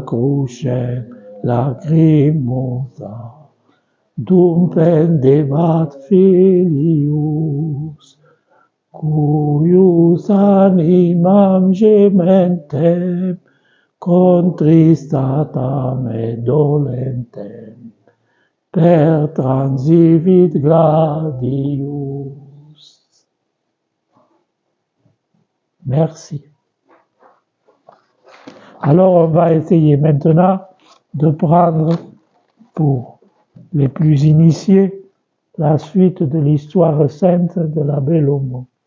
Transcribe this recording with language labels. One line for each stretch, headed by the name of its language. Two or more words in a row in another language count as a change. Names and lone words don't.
Latin: crucem lacrimosa, dum pendebat filius, cuius animam gementem, contristatam et dolentem, per transivit gladius.
French: Merci. Alors on va essayer maintenant de prendre, pour les plus initiés, la suite de l'histoire sainte de l'abbé Lomont.